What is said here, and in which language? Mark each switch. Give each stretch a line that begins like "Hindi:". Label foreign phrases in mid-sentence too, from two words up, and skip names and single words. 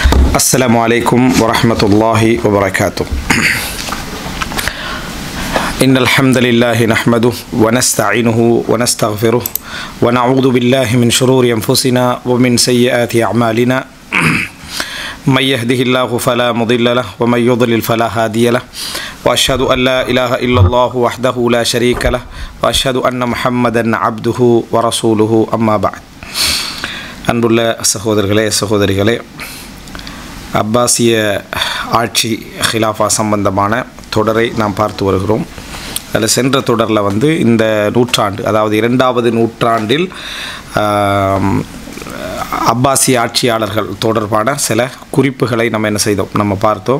Arabic: السلام عليكم ورحمة الله وبركاته. إن الحمد لله نحمده ونستعينه ونستغفره ونعوذ بالله من شرور أنفسنا ومن سيئات أعمالنا من يهده الله فلا مضل له ومن يضلل فلا هادي له وأشهد أن لا إله إلا الله وحده لا شريك له وأشهد أن محمدا عبده ورسوله أما بعد.
Tamil: அன்புள்ள சகோதரிகளே அப்பாசிய ஆட்சி ஹிலாஃபா சம்பந்தமான தொடரை நாம் பார்த்து வருகிறோம். அதில் சென்ற தொடரில் இந்த நூற்றாண்டு, அதாவது 2வது நூற்றாண்டில் அப்பாசிய ஆட்சியாளர்கள் தொடர்பான சில குறிப்புகளை நம்ம பார்த்தோம்.